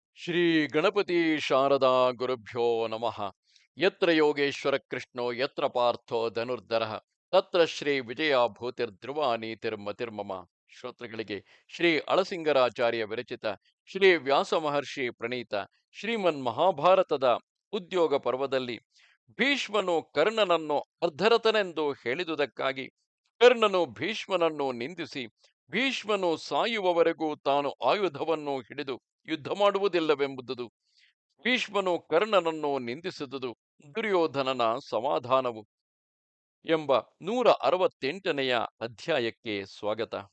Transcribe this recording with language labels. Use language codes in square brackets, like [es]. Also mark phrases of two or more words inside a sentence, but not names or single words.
[sa] ಶ್ರೀ ಗಣಪತಿ ಶಾರದಾ ಗುರುಭ್ಯೋ ನಮಃ. ಯತ್ರ ಯೋಗೇಶ್ವರ ಕೃಷ್ಣೋ ಯತ್ರ ಪಾರ್ಥೋ ಧನುರ್ಧರಃ ತತ್ರ ಶ್ರೀ ವಿಜಯ ಭೂತಿರ್ಧ್ರುವ ನೀತಿರ್ಮತಿರ್ಮಮ. [kn] ಶ್ರೋತೃಗಳಿಗೆ ಶ್ರೀ ಅಳಸಿಂಗರಾಚಾರ್ಯ ವಿರಚಿತ ಶ್ರೀ ವ್ಯಾಸ ಮಹರ್ಷಿ ಪ್ರಣೀತ ಶ್ರೀಮನ್ ಮಹಾಭಾರತದ ಉದ್ಯೋಗ ಪರ್ವದಲ್ಲಿ ಭೀಷ್ಮನು ಕರ್ಣನನ್ನು ಅರ್ಧರಥನೆಂದು ಹೇಳಿದುದಕ್ಕಾಗಿ ಕರ್ಣನು ಭೀಷ್ಮನನ್ನು ನಿಂದಿಸಿ ಭೀಷ್ಮನು ಸಾಯುವವರೆಗೂ ತಾನು ಆಯುಧವನ್ನು ಹಿಡಿದು ಯುದ್ಧ ಮಾಡುವುದಿಲ್ಲವೆಂಬುದು, ಭೀಷ್ಮನು ಕರ್ಣನನ್ನು ನಿಂದಿಸಿದುದು ದುರ್ಯೋಧನನ ಸಮಾಧಾನವು ಎಂಬ 168ನೆಯ ಅಧ್ಯಾಯಕ್ಕೆ ಸ್ವಾಗತ.